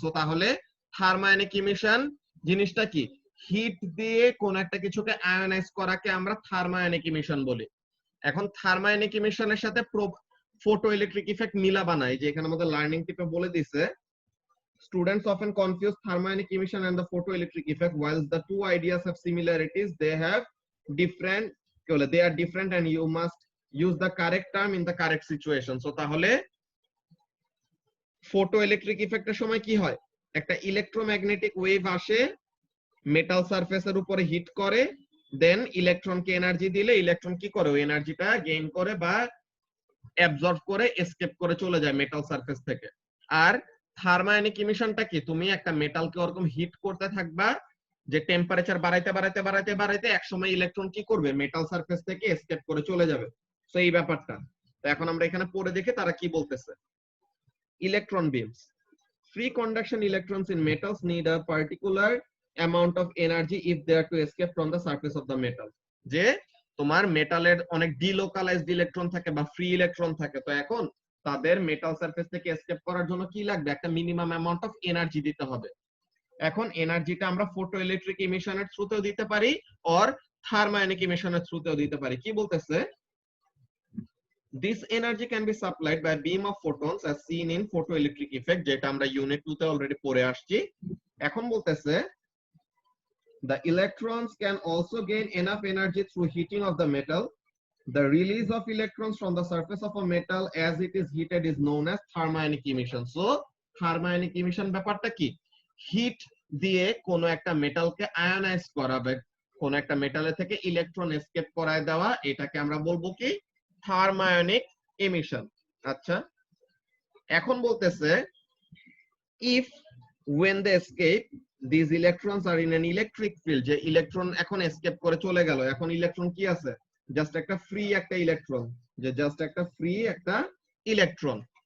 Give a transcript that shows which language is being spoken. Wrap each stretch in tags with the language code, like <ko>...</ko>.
<bn>So তাহলে থার্মোআয়নিক emission জিনিসটা কি? হিট দিয়ে কোন একটা কিছুকে আয়নাইজ করাকে আমরা থার্মোআয়নিক ইমিশন বলি। এখন থার্মোআয়নিক ইমিশনের সাথে ফটো ইলেকট্রিক ইফেক্ট মিলাবা না, এই যে এখানে আমাদের লার্নিং টিপে বলে দিছে,</bn> <en>students often confuse thermionic emission and the photoelectric effect. While the two ideas have similarities, they have different, they are different and you must use the correct term in the correct situation.</en> <bn>So তাহলে photoelectric effect এর সময় কি হয়, একটা electromagnetic wave আসে, metal সারফেসের উপরে hit করে, দেন ইলেকট্রনকে এনার্জি দিলে ইলেকট্রন কি করে, ওই এনার্জিটা গেইন করে বা অ্যাবজর্ব করে এসকেপ করে চলে যায় মেটাল সারফেস থেকে। আর থার্মোআয়নিক ইমিশনটা কি, তুমি একটা মেটালকে ওরকম হিট করতে থাকবা, যে টেম্পারেচার বাড়াইতে বাড়াইতে বাড়াইতে বাড়াইতে একসময় ইলেকট্রন কি করবে, মেটাল সারফেস থেকে এসকেপ করে চলে যাবে। তো এই ব্যাপারটা। তো এখন আমরা এখানে পড়ে দেখি তারা কি বলতেছে।</bn> <en>Electron beams, free conduction electrons in metals need a particular amount of energy if they are to escape from the surface of the metal.</en> <bn>যে তোমার মেটালের অনেক ডিলোকালাইজড ইলেকট্রন থাকে বা ফ্রি ইলেকট্রন থাকে, তো এখন তাদের মেটাল সারফেস থেকে এসকেপ করার জন্য কি লাগবে, একটা মিনিমাম অ্যামাউন্ট অফ এনার্জি দিতে হবে। এখন এনার্জিটা আমরা ফটো ইলেকট্রিক ইমিশনের থ্রুতেও দিতে পারি অর থার্মোআয়নিক ইমিশনের থ্রুতেও দিতে পারি। কি বলতেছে,</bn> <en>this energy can be supplied by beam of photons as seen in photoelectric effect,</en> <bn>যেটা আমরা ইউনিট 2 তে অলরেডি পড়ে আসছি। এখন বলতেছে</bn> <en>the electrons can also gain enough energy through heating of the metal. The release of electrons from the surface of a metal as it is heated is known as thermionic emission.</en> <bn>So thermionic emission ব্যাপারটা কি, hit দিয়ে কোন একটা মেটালকে আয়নাইজ করাবে, কোন একটা মেটালের থেকে ইলেকট্রন এসকেপ করায় দেওয়া, এটাকে আমরা বলবো কি থার্মায়নিক এমিশন। আচ্ছা, এখন বলতেছে</bn> <en>if when they escape these electrons are in an electric field,</en> <bn>যে ইলেকট্রন এখন এসকেপ করে চলে গেল, এখন ইলেকট্রন কি আছে, জাস্ট একটা ফ্রি একটা ইলেকট্রন, যে জাস্ট একটা ফ্রি একটা ইলেকট্রন।</bn>